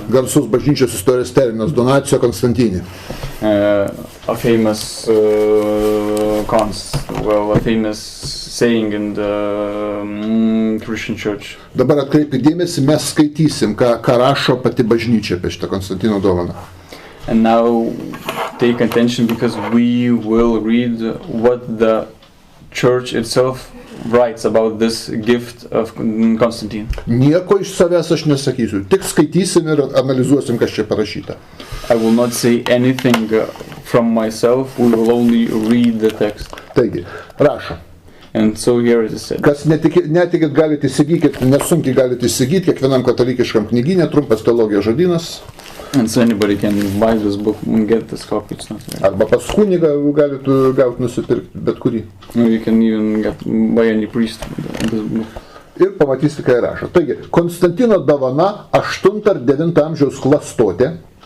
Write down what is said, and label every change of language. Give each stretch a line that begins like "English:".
Lithuanian: Garsus bažnyčios istorijos terminas Donacijo Konstantinė.
English: A famous a famous saying in the Christian Church.
Lithuanian: Dabar atkreipi dėmesį, mes skaitysim, ką rašo pati bažnyčia apie šitą Konstantino dovaną.
English: And now take attention because we will read what the church itself writes about this gift of Constantine.
Lithuanian: Nieko iš savęs aš nesakysiu, tik skaitysim ir analizuosim, kas čia parašyta.
English: I will not say anything from myself, we will only read the text.
Lithuanian: Taigi, rašo.
English: And so here it is said.
Lithuanian: Kas netikit galite įsigykit, nesunkiai galite įsigyti, kiekvienam katalikiškam knygyne, trumpas teologijos žodynas.
English: And so anybody can buy this book and get this copy. It's not very...
Lithuanian: Arba pas kunigą galite gauti nusipirkti, bet kurį.
English: Or you can even buy any priest this book.
Lithuanian: Ir pamatysite, ką rašo. Taigi, Konstantino dovana 8 ar 9 amžiaus klastotė.